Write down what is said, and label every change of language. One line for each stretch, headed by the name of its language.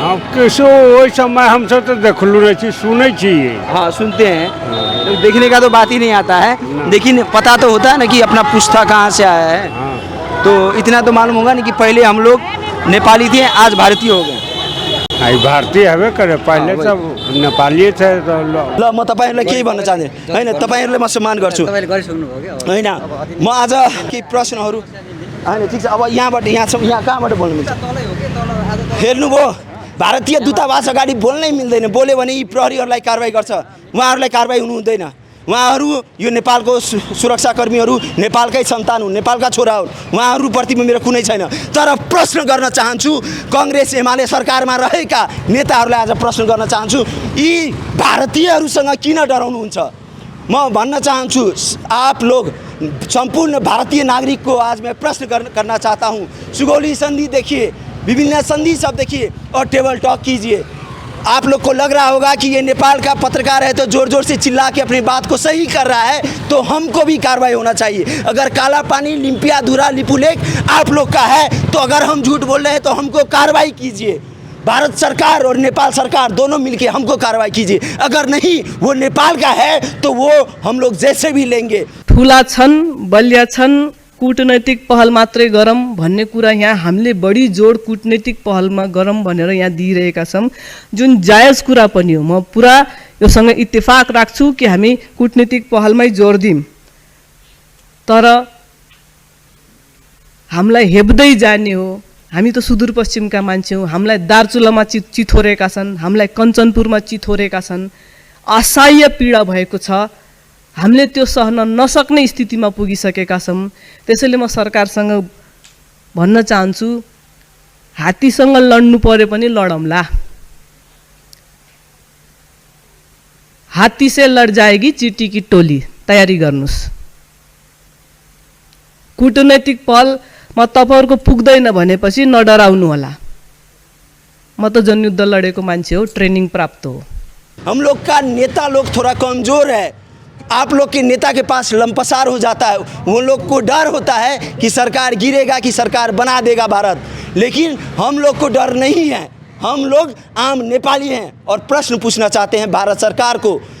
Hindi: हाँ, किसो वही समय हम सब तो देखलू रही थी, सुने चाहिए। हाँ, सुनते हैं, तो देखने का तो बात ही नहीं आता है, लेकिन पता तो होता है ना कि अपना पुश्ता कहाँ से आया है। हाँ। तो इतना तो मालूम होगा ना कि पहले हम लोग नेपाली थे, आज भारतीय हो गए। भारतीय हवे करे, पहले सब नेपाली थे।
Nepali: ल म तपाईँहरूलाई केही भन्न चाहदिनँ, होइन तपाईँहरूलाई म सम्मान गर्छु, तपाईँले गरिसक्नुभयो क्या? होइन म आज केही प्रश्नहरू, होइन ठिक छ, अब यहाँबाट यहाँ कहाँबाट बोल्नु मिल्छ? हेर्नुभयो, भारतीय दूतावास अगाडि बोल्नै मिल्दैन, बोल्यो भने यी प्रहरीहरूलाई कारवाही गर्छ, उहाँहरूलाई कारवाही हुनु हुँदैन। उहाँहरू यो नेपालको सुरक्षाकर्मीहरू नेपालकै सन्तान हुन्, नेपालका छोरा हुन्, उहाँहरूप्रतिमा मेरो कुनै छैन। तर प्रश्न गर्न चाहन्छु, कांग्रेस एमाले सरकारमा रहेका नेताहरूलाई आज प्रश्न गर्न चाहन्छु, यी भारतीयहरूसँग किन डराउनुहुन्छ? म भन्न चाहन्छु,
Hindi: आप लोग संपूर्ण भारतीय नागरिक को आज मैं प्रश्न करना चाहता हूँ। सुगौली संधि देखिए, विभिन्न संधि सब देखिए और टेबल टॉक कीजिए। आप लोग को लग रहा होगा कि ये नेपाल का पत्रकार है तो जोर जोर से चिल्ला के अपनी बात को सही कर रहा है, तो हमको भी कार्रवाई होना चाहिए। अगर काला पानी, लिम्पियाधुरा, लिपुलेख आप लोग का है, तो अगर हम झूठ बोल रहे हैं तो हमको कार्रवाई कीजिए। भारत सरकार और नेपाल सरकार दोनों मिलके हमको कार्रवाई कीजिए। अगर नहीं वो नेपाल का है तो वो हम लोग जैसे भी लेंगे।
Nepali: ठुला छन्, बलिया छन्, कूटनैतिक पहल मात्रै गरौँ भन्ने कुरा यहाँ हामीले बढी जोड कूटनैतिक पहलमा गरौँ भनेर यहाँ दिइरहेका छौँ, जुन जायज कुरा पनि हो। म पुरा योसँग इत्तेफाक राख्छु कि हामी कूटनीतिक पहलमै जोड दिउँ, तर हामीलाई हेप्दै जाने हो। हामी त सुदूरपश्चिमका मान्छे हौँ, हामीलाई दार्चुलामा चिथोरेका छन्, हामीलाई कञ्चनपुरमा चिथोरेका छन्, असह्य पीडा भएको छ, हामीले त्यो सहन नसक्ने स्थितिमा पुगिसकेका छौँ। त्यसैले म सरकारसँग भन्न चाहन्छु, हात्तीसँग लड्नु पर्यो पनि लडौँला,
Hindi: हात्ती से लड जाएगी चीटी की टोली,
Nepali: तयारी गर्नुस्। कूटनैतिक पहलमा तपाईहरुको पुग्दैन भनेपछि नडराउनु होला। म त जनयुद्ध लडेको मान्छे हो, ट्रेनिङ प्राप्त हो।
Hindi: हम लोग का नेता लोग थोड़ा कमज़ोर है। आप लोग के नेता के पास लंपसार हो जाता है, वो लोग को डर होता है कि सरकार गिरेगा, कि सरकार बना देगा भारत, लेकिन हम लोग को डर नहीं है। हम लोग आम नेपाली हैं और प्रश्न पूछना चाहते हैं भारत सरकार को।